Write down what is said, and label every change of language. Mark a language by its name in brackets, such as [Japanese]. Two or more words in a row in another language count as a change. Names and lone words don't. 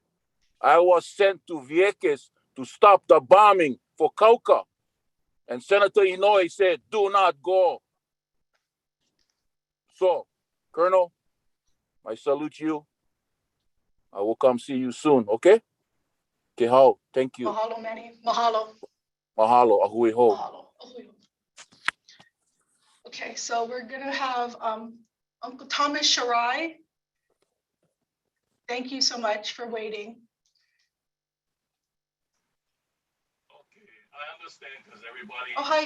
[English] I was sent to Vieques to stop the bombing for Kauka. And Senator Inouye said, do not go. So, Colonel, I salute you. I will come see you soon, okay? Kehao, thank you. [Hawaiian] Mahalo, Manny. Mahalo. Mahalo, ahui ho. Mahalo. [English] Okay, so we're gonna have Uncle Thomas Shirai. Thank you so much for waiting. I understand because everybody. Oh, hi.